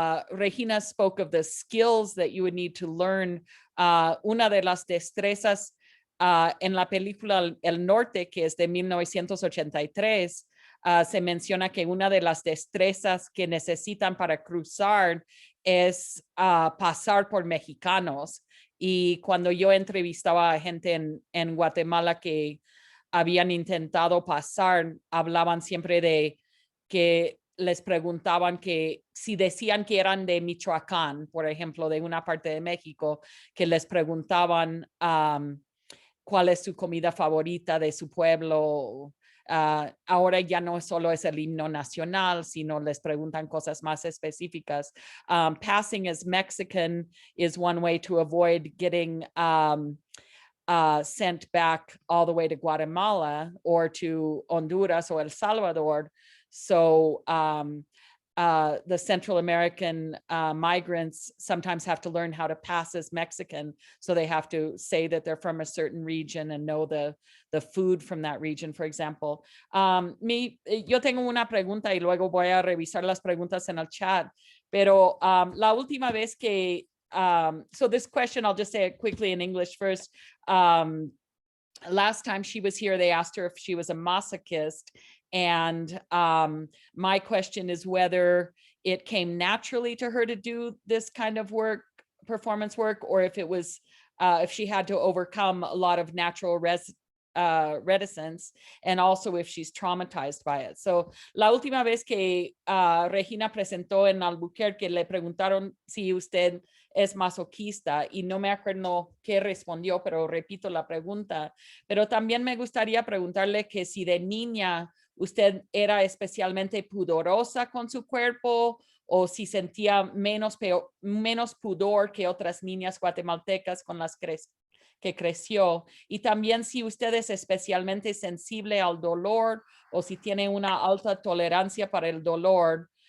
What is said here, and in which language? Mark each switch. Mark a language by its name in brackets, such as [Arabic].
[English] Regina spoke of the skills that you would need to learn. [Spanish] Una de las destrezas en la película El Norte, que es de 1983, se menciona que una de las destrezas que necesitan para cruzar es pasar por mexicanos. Y cuando yo entrevistaba a gente en Guatemala que habían intentado pasar, hablaban siempre de que les preguntaban que si decían que eran de Michoacán, por ejemplo, de una parte de México, que les preguntaban cuál es su comida favorita de su pueblo, ahora ya no solo es el himno nacional, sino les preguntan cosas más específicas. [English] Passing as Mexican is one way to avoid getting sent back all the way to Guatemala or to Honduras or El Salvador. So the Central American migrants sometimes have to learn how to pass as Mexican. So they have to say that they're from a certain region and know the food from that region, for example. [Spanish] Yo tengo una pregunta y luego voy a revisar las preguntas en el chat, pero la última vez que, [English] so this question, I'll just say it quickly in English first. Last time she was here, they asked her if she was a masochist. And my question is whether it came naturally to her to do this kind of work, performance work, or if it was, if she had to overcome a lot of natural reticence, and also if she's traumatized by it. [Spanish] So la última vez que Regína presentó en Albuquerque, le preguntaron si usted es masoquista y no me acuerdo qué respondió, pero repito la pregunta. Pero también me gustaría preguntarle que si de niña usted era especialmente pudorosa con su cuerpo o si sentía menos pudor que otras niñas guatemaltecas con las que creció, y también si usted es especialmente sensible al dolor o si tiene una alta tolerancia para el dolor